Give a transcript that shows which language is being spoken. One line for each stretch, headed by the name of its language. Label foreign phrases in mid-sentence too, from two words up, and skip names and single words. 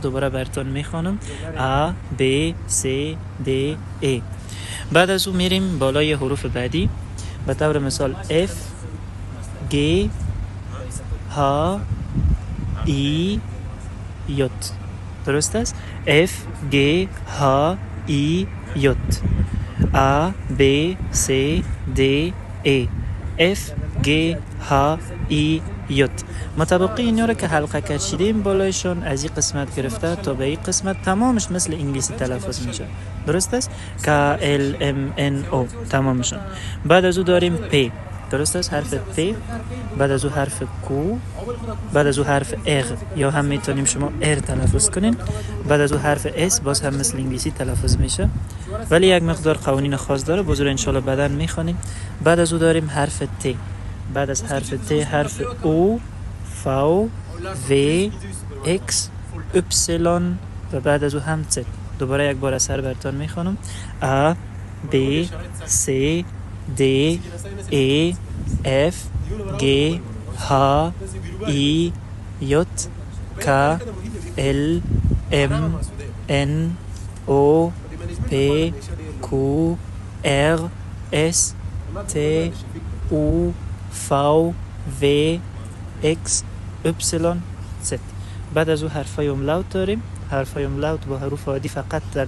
Persian: دوباره براتون میخوانم
German: A B C D E.
Persian: بعد از او میریم بالای حروف بعدی. به طور مثال
German: F G H I J.
Persian: درست است؟
German: F G H I J A B C D E F G H I J.
Persian: مطابق اینا رو که حلقه کشیدیم بالایشون از این قسمت گرفته تا به این قسمت تمامش مثل انگلیسی تلفظ میشه. درست است؟
German: K L M N O
Persian: تمامشون. بعد از او داریم P. درست است؟ حرف P. بعد از او حرف Q. بعد از او حرف R یا هم میتونیم شما R تلفظ کنین. بعد از او حرف S باز هم مثل انگلیسی تلفظ میشه ولی یک مقدار قوانین خاص داره، بزرگ انشالله بعداً میخوانیم. بعد از او داریم حرف T. بعد از حرف T حرف
German: O V V X Y
Persian: و بعد از او هم Z. دوباره یک بار از سر براتون میخوانم
German: A B C D E F G H I J K L M N O P Q R S T U V W X Y Z.
Persian: بعد از او حرفای املاوت داریم. حرفای املاوت با حروف عادی فقط در